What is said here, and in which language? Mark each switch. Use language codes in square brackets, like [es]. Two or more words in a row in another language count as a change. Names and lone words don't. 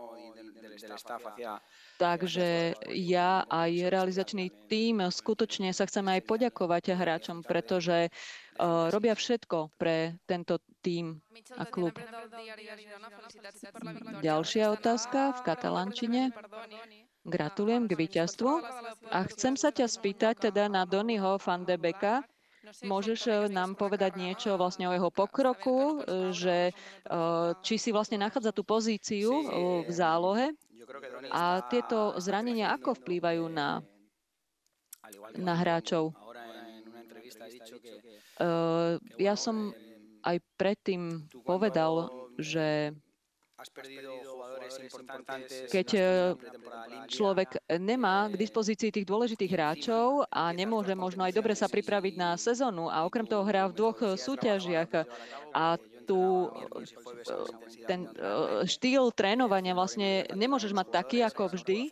[sk] Takže ja aj realizačný tím skutočne sa chceme aj poďakovať hráčom, pretože robia všetko pre tento tím a klub. Ďalšia otázka v katalánčine. Gratulujem k víťazstvu. A chcem sa ťa spýtať teda na Donnyho van de Beeka. Môžeš nám povedať niečo vlastne o jeho pokroku, že či si vlastne nachádza tú pozíciu v zálohe a tieto zranenia ako vplývajú na hráčov? Ja som aj predtým povedal, že keď človek nemá k dispozícii tých dôležitých hráčov a nemôže možno aj dobre sa pripraviť na sezónu a okrem toho hrá v dvoch súťažiach a ten štýl trénovania vlastne nemôžeš mať taký ako vždy.